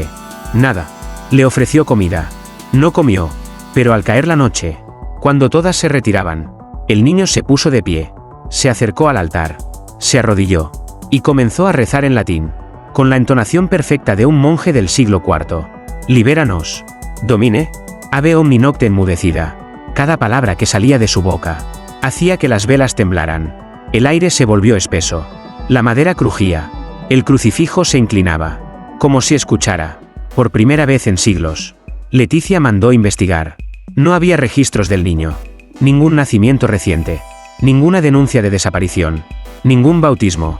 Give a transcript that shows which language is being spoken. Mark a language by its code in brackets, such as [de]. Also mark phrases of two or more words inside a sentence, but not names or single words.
[es] Nada. Le ofreció comida. No comió, pero al caer la noche, cuando todas se retiraban, el niño se puso de pie, se acercó al altar, se arrodilló, y comenzó a rezar en latín, con la entonación perfecta de un monje del siglo IV. [la] Libéranos, Domine, ave omni nocte enmudecida. [es] Cada palabra que salía de su boca hacía que las velas temblaran. El aire se volvió espeso. La madera crujía. El crucifijo se inclinaba, como si escuchara. Por primera vez en siglos, Leticia mandó investigar. No había registros del niño, ningún nacimiento reciente, ninguna denuncia de desaparición, ningún bautismo.